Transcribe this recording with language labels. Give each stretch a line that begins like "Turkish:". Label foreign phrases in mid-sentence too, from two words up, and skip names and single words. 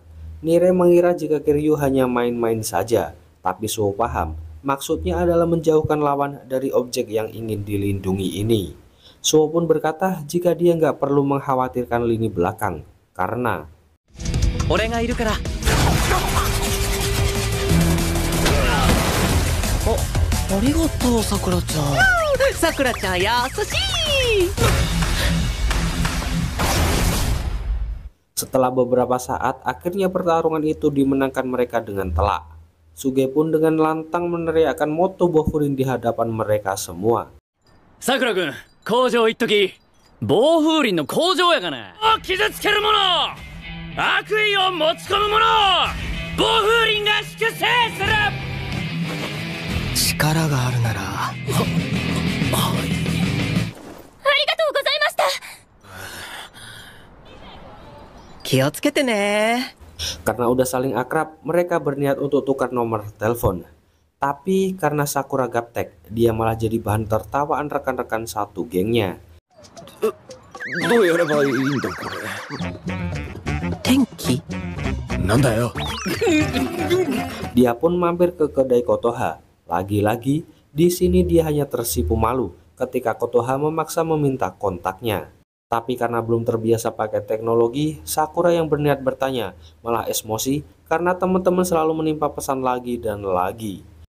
Indonesian: Nire mengira jika Kiryu hanya main-main saja, tapi Suo paham maksudnya adalah menjauhkan lawan dari objek yang ingin dilindungi ini. Suo pun berkata jika dia nggak perlu mengkhawatirkan lini belakang karena
Japanese: 俺がいるから。ありがとうさくらちゃん。さくらちゃん優しい。
Indonesian: setelah beberapa saat akhirnya pertarungan itu dimenangkan mereka dengan telak. Suge pun dengan lantang meneriakkan moto Bofurin di hadapan mereka semua.
Japanese: さくら君工場行っとき。暴風林の工場やがな。傷つけるもの、悪意を持ち込むもの、暴風林が粛清する。力があるなら。ありがとうございました。気をつけてね。
Indonesian: Karena udah saling akrab, mereka berniat untuk tukar nomor telepon. Tapi karena Sakura gaptek, dia malah jadi bahan tertawaan rekan-rekan satu gengnya.
Japanese: どうやればいいんだこれ。天気？なんだよ。
Indonesian: Dia pun mampir ke kedai Kotoha. Lagi-lagi, di sini dia hanya tersipu malu ketika Kotoha memaksa meminta kontaknya. Tapi karena belum terbiasa pakai teknologi, Sakura yang berniat bertanya malah emosi karena teman-teman selalu menimpa pesan lagi dan lagi.